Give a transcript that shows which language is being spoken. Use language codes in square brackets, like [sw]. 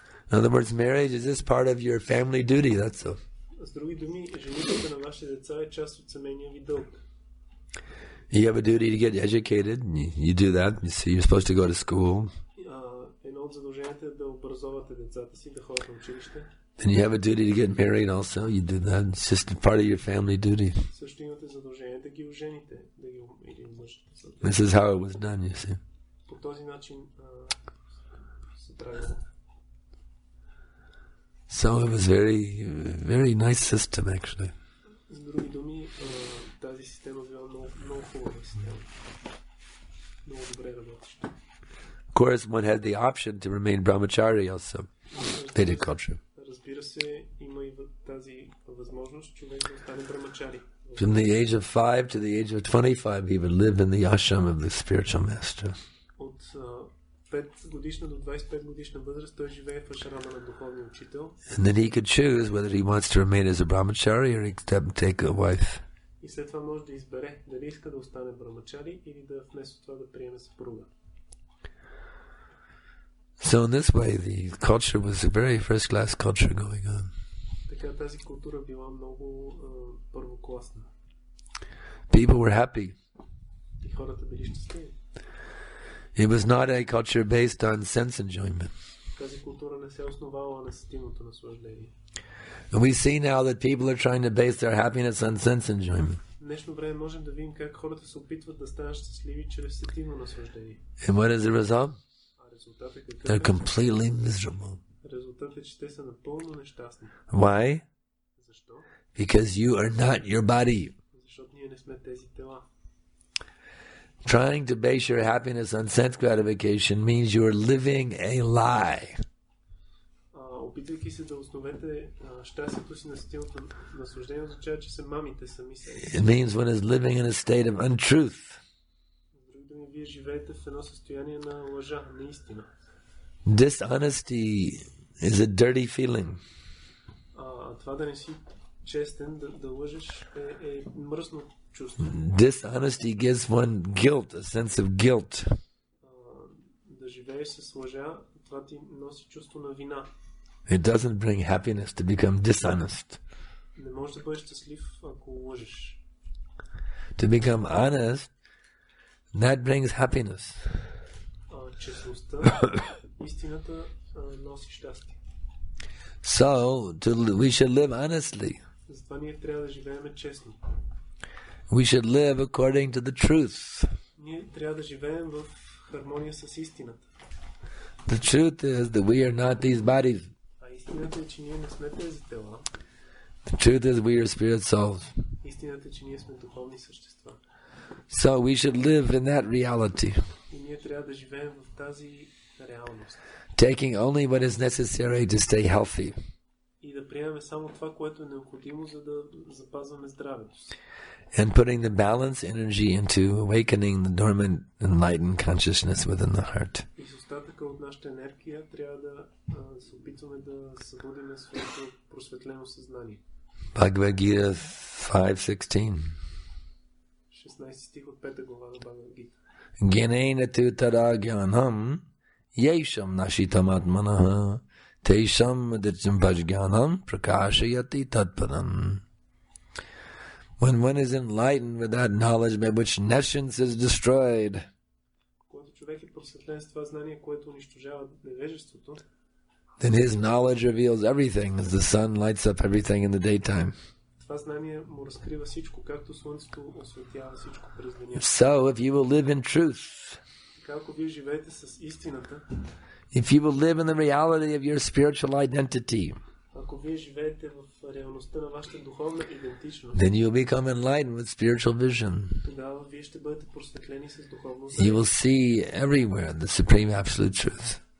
[en] In other words, marriage is just part of your family duty, that's all. [bg] С други думи, женитбата на вашите деца е част от семейния ви дълг. [en] You have a duty to get educated. You do that. You're supposed to go to school. [bg] Едно от задълженията е да образовате децата си, да ходят на училище. [en] Then you have a duty to get married also. You do that. It's just part of your family duty. [bg] Също имате задължение да ги ожените, да ги омъжете. [en] This is how it was done, you see. [bg] По този начин се правило. [en] So it was very nice system actually. [bg] С други думи, тази система била много хубава система. Много добре работеща. [en] Of course, one had the option to remain brahmachari also. Vedic culture. [bg] Разбира се, има и тази възможност човек да остане брамачари. [en] From the age of 5 to the age of 25, he would live in the ashram of the spiritual master. [bg] От 5 годишна до 25 годишна възраст той живее в ашрама на духовния учител. [en] And then he could choose whether he wants to remain as a brahmachari or take a wife. [bg] И след това може да избере дали иска да остане брамачари или да вместо това да приеме съпруга. [en] So in this way, the culture was a very first-class culture going on. [bg] Така тази култура била много първокласна. [en] People were happy. [bg] И хората били щастливи. [en] It was not a culture based on sense enjoyment. [bg] Тази култура не се основала на сетивното наслаждение. [en] And we see now that people are trying to base their happiness on sense enjoyment. [bg] В днешно време можем да видим как хората се опитват да станат щастливи чрез сетивно наслаждение. [en] And what is the result? [bg] Резултатът е какъв? [en] They're completely miserable. [bg] Резултатът е, че те са напълно нещастни. [en] Why? [bg] Защо? [en] Because you are not your body. [bg] Защото ние не сме тези тела. [en] Trying to base your happiness on sense gratification means you are living a lie. [bg] Опитвайки се да основете щастието си на сетивното наслаждение, означава, че се мамите сами себе си. [en] It means one is living in a state of untruth. [bg] Вие живеете в едно състояние на лъжа, на истина. [en] Dishonesty is a dirty feeling. [bg] Това да не си честен, да лъжеш е мръсно чувство. [en] Dishonesty gives one guilt, a sense of guilt. [bg] Да живееш с лъжа, това ти носи чувство на вина. [en] It doesn't bring happiness to become dishonest. [bg] Не можеш да бъдеш щастлив, ако лъжеш. [en] To become honest, that brings happiness. [bg] Честността, истината носи щастие. [en] So, we should live honestly. [bg] Затова ние трябва да живеем честно. [en] We should live according to the truth. [bg] Ние трябва да живеем в хармония с истината. [en] The truth is that we are not these bodies. [bg] А истината е, че ние не сме тези тела. [en] The truth is we are spirit souls. [bg] Истината е, че ние сме духовни същества. [en] So we should live in that reality. [bg] И ние трябва да живеем в тази реалност. [en] Taking only what is necessary to stay healthy. [bg] И да приемем само това, което е необходимо, за да запазваме здравето си. [en] And putting the balance energy into awakening the dormant, enlightened consciousness within the heart. [bg] И с остатъка от нашата енергия трябва да се опитваме да събудим своето просветлено съзнание. [en] Bhagavad Gita 5:16. [bg] 16 стих от 5 глава на Бхагавад Гита. [sa] Gyanena tu tada gyanam yesham nashitam atmanaha tesham aditcham bhajgyanam prakashayati tatpadam. [en] When one is enlightened with that knowledge by which nescience is destroyed, [bg] Когато човек е просветлен с това знание, което унищожава невежеството, [en] then his knowledge reveals everything as the sun lights up everything in the daytime. [bg] това знание му разкрива всичко, както слънцето осветява всичко през деня. [en] So, if you will live in truth, [bg] Така, ако вие живеете с истината, [en] if you will live in the reality of your spiritual identity, [bg] ако вие живеете в реалността на вашата духовна идентичност, [en] then you will become enlightened with spiritual vision. [bg] тогава вие ще бъдете просветлени с духовно [en] You [bg] знание. [en] will see everywhere the supreme absolute truth.